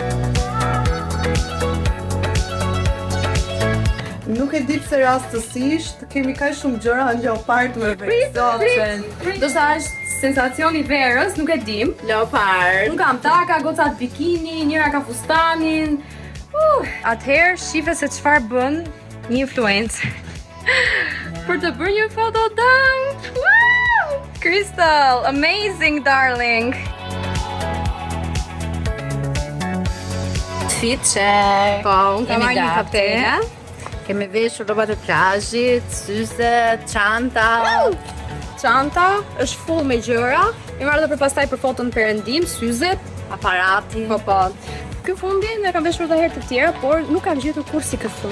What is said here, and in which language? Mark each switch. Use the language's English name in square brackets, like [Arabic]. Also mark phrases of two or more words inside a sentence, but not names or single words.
[Albanian] Nuk e di pse rastësisht kemi kaq shumë gjëra në leopard me veksel. Do sa është sensacioni verës, nuk e dim. Leopard. Unë kam taka, gocat bikini, njëra ka fustanin. Atëherë, shife se çfarë bën një influencer. Për të bërë një foto dump. Wow! [English] Crystal, amazing darling. Fit check. [Albanian] Po, unë kam marrë një kaptene. Kemi veshur rrobat e plazhit, syze, çanta. Çanta është full me gjëra. I marrë edhe për pastaj për foton perëndim, syzet, Aparati. po. Ky fundin e kam veshur edhe herë të tjera, por nuk kam gjetur kur si këtë fund.